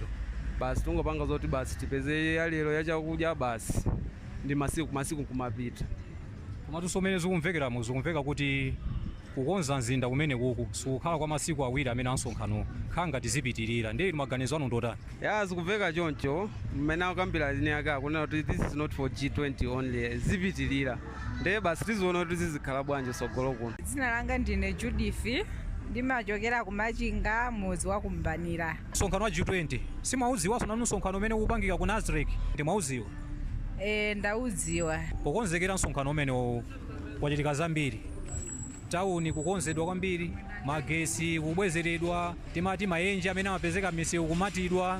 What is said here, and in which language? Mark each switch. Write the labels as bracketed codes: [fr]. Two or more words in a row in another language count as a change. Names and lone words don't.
[ny] Basi tungopanga zoti basi tipeze yalero ya chakudya basi ndi masiku kumapita. Koma tusomene zikumvekeramo zikumveka kuti kukonza mzinda umene kuku sukhala kwa masiku awiri amene ansonkhano khanga tizipitirira. Ndiye maganizo anu ndotani? Ya zikumveka choncho mmene akambira ine aka kunena kuti [en] this is not for G20 only, [ny] zipitirira. Ndiye basi tizoona kuti zizikhala bwanje sogolo kuno. Dzina langa ndine Judith, ndimachokera kumachinga muzi wa kumbanira. Msonkhano wa G20 simaudziwa nanu msonkhano umene upangika ku Nazareth ndimaudziwa? Ndaudziwa. Pokonzekera msonkhano umene kwachitika zambiri, tawuni kukonzedwa kwambiri, magesi kubwezeredwa, timati maenje amene amapezeka m'misewu kumatidwa.